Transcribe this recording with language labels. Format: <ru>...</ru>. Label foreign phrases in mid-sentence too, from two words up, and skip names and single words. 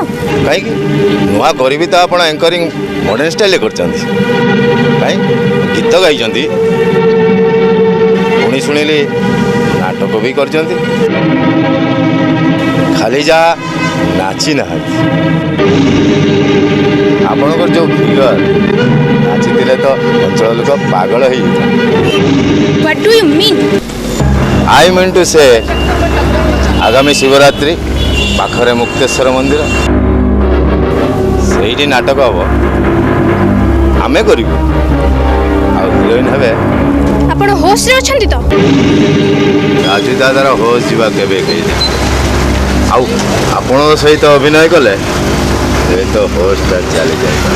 <or>କାହିଁକି ନୂଆ କରିବି ତ ଆପଣ ଆଙ୍କରିଂ</or> <en>modern styleରେ</en> <or>କରିଛନ୍ତି କାହିଁ ଗୀତ ଗାଇଛନ୍ତି ପୁଣି ଶୁଣିଲି ନାଟକ ବି କରିଛନ୍ତି ଖାଲି ଯାହା ନାଚି ନାହାନ୍ତି ଆପଣଙ୍କର ଯେଉଁ ଫିଗର ନାଚିଥିଲେ ତ ଅଞ୍ଚଳ ଲୋକ ପାଗଳ ହେଇଯାଇଥାନ୍ତି।</or> <en>What do you mean? I mean to say</en> <or>ଆଗାମୀ ଶିବରାତ୍ରି ପାଖରେ ମୁକ୍ତେଶ୍ୱର ମନ୍ଦିର ସେଇଠି ନାଟକ ହେବ ଆମେ କରିବୁ ଆଉ ହିରୋଇନ୍ ହେବେ। ଆପଣ ହୋସ୍ରେ ଅଛନ୍ତି ତ? ରାଜୁ ଦାଦାର ହୋସ୍ ଯିବା କେବେ କେହି ଦେଖି ଆଉ ଆପଣଙ୍କ ସହିତ ଅଭିନୟ କଲେ ଏ ତ ହୋସ୍ଟା ଚାଲିଯାଏ।</or>